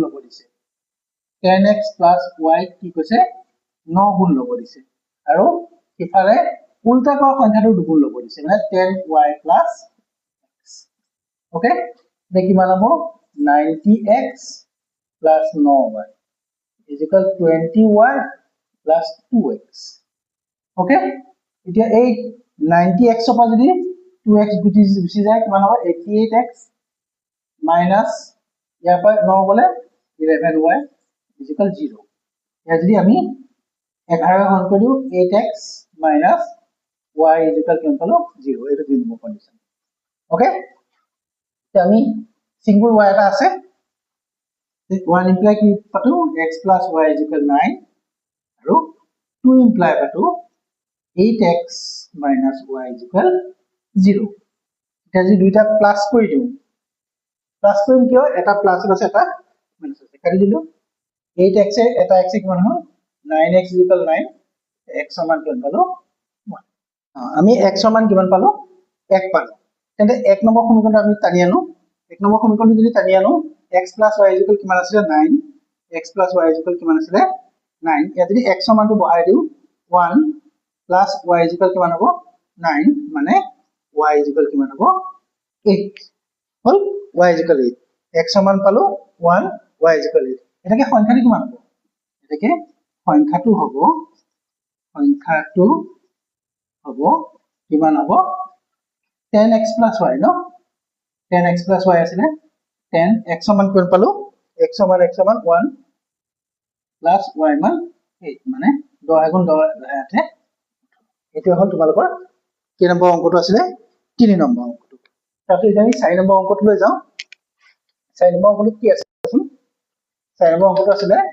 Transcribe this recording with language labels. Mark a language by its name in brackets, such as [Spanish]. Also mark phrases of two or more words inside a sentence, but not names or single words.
[Assamese] লব দিছে 10x y কি কৈছে 9 গুণ লব দিছে আৰু ইফালে উল্টা কৰা সংখ্যাটো দুগুণ লব দিছে মানে 10y x ওকে দেখি কিমান হ'ব 90x 9y [English] is equal 20y plus 2x okay [Assamese] এতিয়া এই 90x পৰা যদি 2x গুচি যায় কিমান হ'ব 88x minus ইয়াৰ পৰা 9 গলে 11y is equal 0 এতিয়া যদি আমি 11 হৰণ কৰি দিও 8x [English] minus y is equal [Assamese] কিমান পালো 0 এইটো দুই নম্বৰ কন্ডিশন ওকে এতিয়া আমি সিঙ্গল y এটা আছে 1 imply কি পাতো [English] x plus y is equal [Assamese] 9 আৰু 2 imply পাতো 8x [English] minus y is equal [Assamese] 0 এটা যদি দুইটা প্লাস কৰি দিও প্লাস কৰিম কিয় এটা প্লাস আছে এটা মাইনাস আছে কাটি দিলো 8x এটা x কিমান হ'ল 9x [English] is equal [Assamese] 9 x সমান কিমান পালো 1 আমি x সমান কিমান পালো 1 পালো তেন্তে 1 নম্বৰ সমীকৰণটো আমি টানি আনো 1 নম্বৰ সমীকৰণটো যদি টানি আনো [English] x plus y is equal [Assamese] কিমান আছিল 9 [English] x plus y is equal [Assamese] কিমান আছিল 9 ইয়াত যদি x সমানটো বহাই দিও 1 [English] plus y is equal [Assamese] কিমান হ'ব 9 মানে [English] y is equal [Assamese] কিমান হ'ব 8 হল [English] y is equal [Assamese] 8 x সমান পালো 1 [English] y is equal [Assamese] 8 এটাকে সংখ্যাটো কিমান হ'ব এটাকে সংখ্যাটো হ'ব কিমান হ'ব [English] 10x plus y [Assamese] ন [English] 10x plus y [Assamese] আছে 10 x সমান কিমান পালো x সমান 1 [English] plus y [Assamese] মান 8 মানে 10 গুণ 10 আছে এটো হল তোমালোকৰ কি নম্বৰ অংকটো আছিল 3 নম্বৰ অংকটো তাৰপিছত আমি 4 নম্বৰ অংকটো লৈ যাও 4 নম্বৰ অংকটো কি আছে 4 নম্বৰ অংকটো আছিল